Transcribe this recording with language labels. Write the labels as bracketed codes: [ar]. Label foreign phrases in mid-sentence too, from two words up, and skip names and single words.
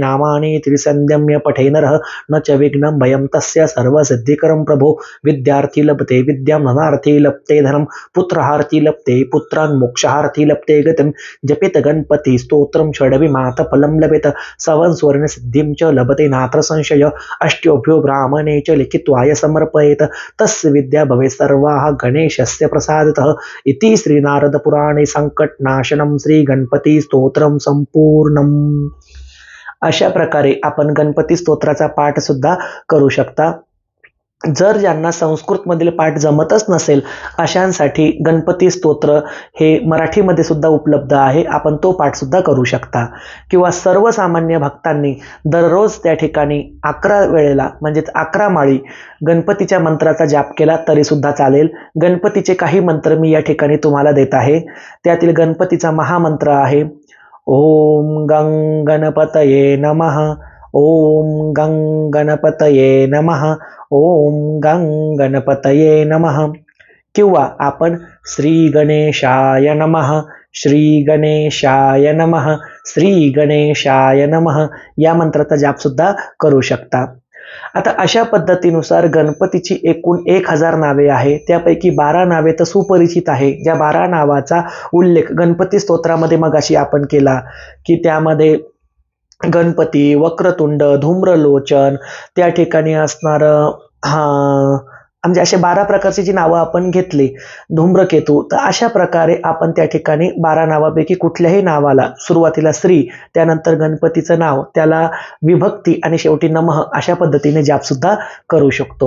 [sa] नामानि त्रिसन्ध्यम्य पठे नरः न च विघ्नं भयं तस्य सर्वसिद्धिकरं प्रभो विद्यार्थी लभते विद्यां धनार्थी लभते धनं पुत्रार्थी लभते पुत्रान् मोक्षार्थी लभते गतिं जपेत गणपति स्तोत्रं षड्विमात फलं लभेत सवंस्वर्ण सिद्धिं च लभते नात्र संशय अष्ट्योभ्यो ब्राह्मणे च लिखित्वाय समर्पयेत तस्य विद्या भवेत् सर्वाः गणेशस्य प्रसादतः इति श्रीनारद पुराणे संकटनाशनं श्री गणपती स्तोत्रम संपूर्णम। [mr] अशा प्रकारे आपण गणपती स्तोत्राचा पाठ सुद्धा करू शकता। जर ज्यांना संस्कृत मधील पाठ जमतच नसेल अशांसाठी गणपती स्तोत्र हे मराठीमध्ये सुद्धा उपलब्ध आहे, आपण तो पाठ सुद्धा करू शकता। किंवा सर्वसामान्य भक्तांनी दररोज त्या ठिकाणी 11 वेळेला म्हणजेच 11 माळी गणपतीच्या मंत्राचा जाप केला तरी सुद्धा चालेल। गणपतीचे काही मंत्र मी या ठिकाणी तुम्हाला देत आहे। त्यातील गणपतीचा महामंत्र आहे [sa] ओम गं गणपतये नमः, ओम गं गणपतये नमः, ओम गं गणपतये नमः। [mr] किंवा आपण [sa] श्री गणेशाय नमः, श्री गणेशाय नमः, श्री गणेशाय नमः [mr] या मंत्राचा जाप सुद्धा करू शकता। आता अशा पद्धतीनुसार गणपतीची एकूण 1000 नावे आहे, त्यापैकी 12 नावे तर सुपरिचित आहे। ज्या 12 नावाचा उल्लेख गणपती स्तोत्रामध्ये मगाशी आपण केला की त्यामध्ये गणपती, वक्रतुंड, धूम्रलोचन, त्या ठिकाणी असणार म्हणजे असे 12 प्रकारची जी नावं आपण घेतली, धूम्रकेतू, तर अशा प्रकारे आपण त्या ठिकाणी 12 नावापैकी कुठल्याही नावाला सुरुवातीला श्री, त्यानंतर गणपतीचं नाव, त्याला विभक्ती आणि शेवटी नमः अशा पद्धतीने जाप सुद्धा करू शकतो।